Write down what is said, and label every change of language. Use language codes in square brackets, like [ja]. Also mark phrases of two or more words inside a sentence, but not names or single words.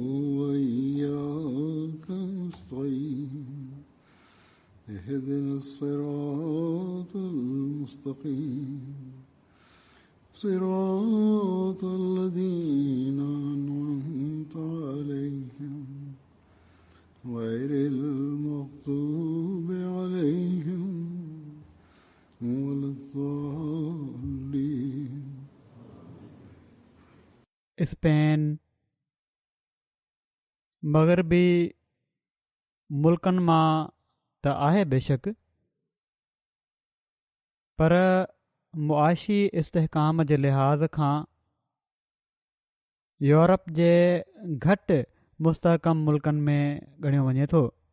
[ar] وإياك نستعين اهدنا الصراط المستقيم صراط الذين أنعمت عليهم غير المغضوب عليهم ولا الضالين. [sd] स्पेन मग़रबी मुल्कनि मां त आहे बेशक, पर मुआशी इस्तेहकाम जे लिहाज़ खां यूरोप जे घटि मुस्तहकम मुल्कनि में ॻणियो वञे थो.